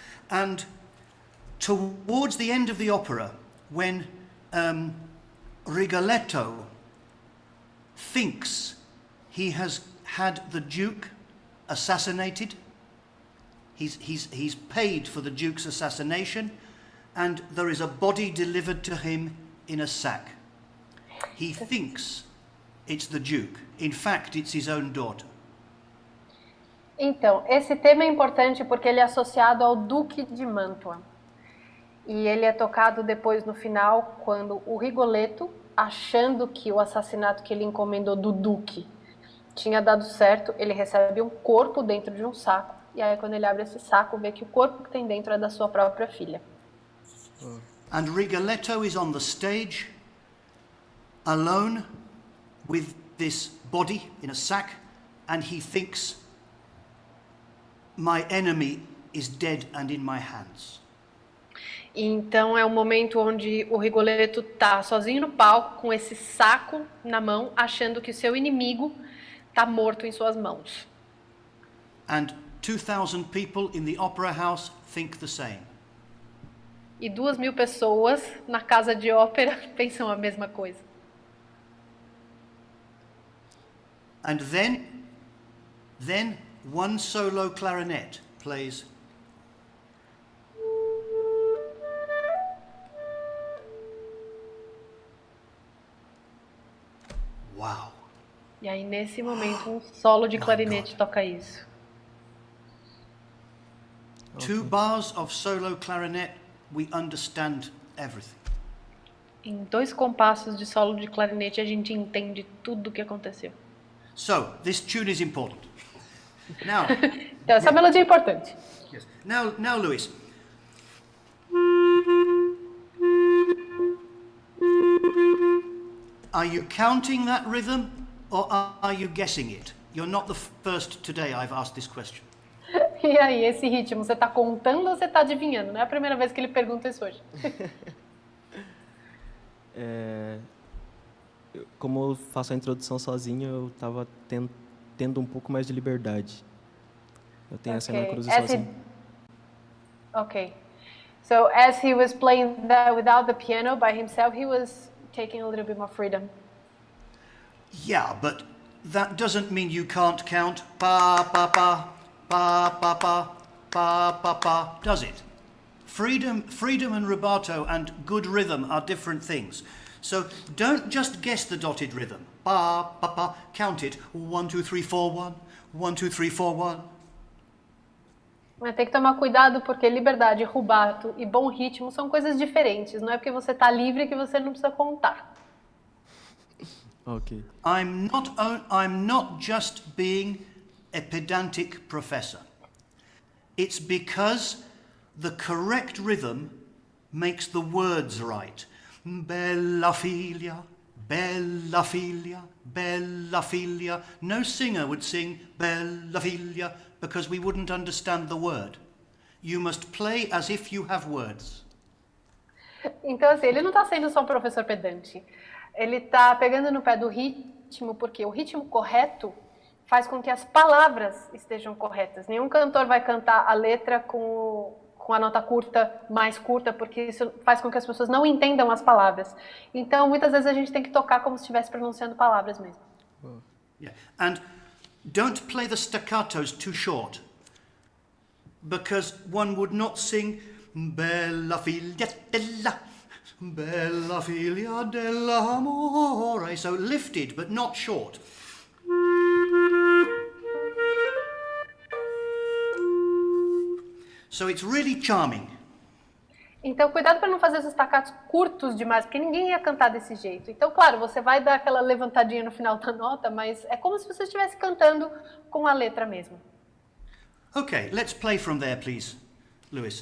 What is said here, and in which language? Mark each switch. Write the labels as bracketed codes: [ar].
[en] And towards the end of the opera, when Rigoletto thinks he has had the Duke assassinated, he's paid for the Duke's assassination, and there is a body delivered to him in a sack. He thinks it's the Duke. In fact, it's his own daughter. [pt] Então, esse tema é importante porque ele é associado ao Duque de Mantua. E ele é tocado depois no final, quando o Rigoletto, achando que o assassinato que ele encomendou do Duque tinha dado certo, ele recebe um corpo dentro de um saco. E aí, quando ele abre esse saco, vê que o corpo que tem dentro é da sua própria filha. [en] And Rigoletto is on the stage, alone, with this body in a sack, and he thinks, my enemy is dead and in my hands. [pt] Então é um momento onde o Rigoletto tá sozinho no palco, com esse saco na mão, achando que o seu inimigo tá morto em suas mãos. [en] And 2,000 people in the opera house think the same. [pt] E 2.000 pessoas na casa de ópera pensam a mesma coisa. [en] And then one solo clarinet plays. Wow. [pt] E aí, nesse momento, um solo de clarinete toca isso. [en] 2 bars of solo clarinet, we understand everything. [pt] Em 2 compassos de solo de clarinete, a gente entende tudo o que aconteceu. [en] So, this tune is important. Now, [pt] Então, essa melodia é importante. [en] yes. Now, Louis. Are you counting that rhythm or are you guessing it? You're not the first today I've asked this question. [pt] E aí, esse ritmo, você tá contando ou você tá adivinhando? Não é a primeira vez que ele pergunta isso hoje. Como eu faço a introdução sozinho, eu estava tendo um pouco mais de liberdade. Eu tenho essa na cruz sozinho. [en] Okay. So, as he was playing that without the piano by himself, he was taking a little bit more freedom. Yeah, but that doesn't mean you can't count pa pa pa pa pa pa pa pa pa, does it? Freedom and rubato and good rhythm are different things. So don't just guess the dotted rhythm. Pa pa pa, count it. 1 2 3 4 1. 1 2 3 4 1. [pt] Mas tem que tomar cuidado porque liberdade, rubato e bom ritmo são coisas diferentes. Não é porque você tá livre que você não precisa contar. Ok. [en] I'm not just being a pedantic professor. It's because the correct rhythm makes the words right. [it] Bella figlia, bella figlia, bella figlia. [en] No singer would sing bella figlia because we wouldn't understand the word. You must play as if you have words. [pt] Então, assim, ele não tá sendo só um professor pedante. Ele tá pegando no pé do ritmo, porque o ritmo correto faz com que as palavras estejam corretas. Nenhum cantor vai cantar a letra com a nota curta, mais curta, porque isso faz com que as pessoas não entendam as palavras. Então, muitas vezes a gente tem que tocar como se estivesse pronunciando palavras mesmo. [en] Yeah. And don't play the staccatos too short, because one would not sing [it] bella figlia della, bella figlia dell'amore. [en] So lifted, but not short. So it's really charming. [pt] Então, cuidado para não fazer os staccatos curtos demais, porque ninguém ia cantar desse jeito. Então, claro, você vai dar aquela levantadinha no final da nota, mas é como se você estivesse cantando com a letra mesmo. [en] Okay, let's play from there, please, Lewis.